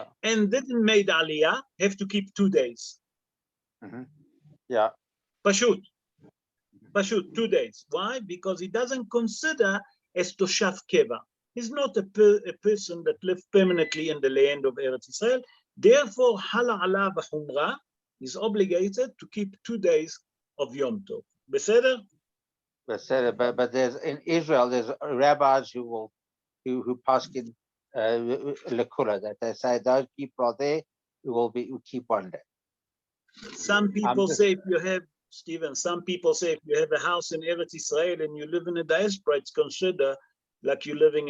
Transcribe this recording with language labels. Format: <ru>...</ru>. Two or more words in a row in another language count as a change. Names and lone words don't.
<en>and didn't made Aliyah, have to keep 2 days. Yeah. Pashut, 2 days. Why? Because he doesn't consider as</en> <he>תושב קבע.</he> <en>He's not a person that lives permanently in the land of Eretz Israel. Therefore,</en> <he>הלכה אלא בחומרה</he> <en>is obligated to keep 2 days of</en> <he>יום טוב.</he> <en>Beseder? But there's in Israel, there's rabbis who</en> <he>פסקין לקולא,</he> <en>that they say those people are there who keep 1 day. Some people say if you have, Stephen, some people say if you have a house in Eretz Israel and you live in a diaspora, it's considered like you're living in</en>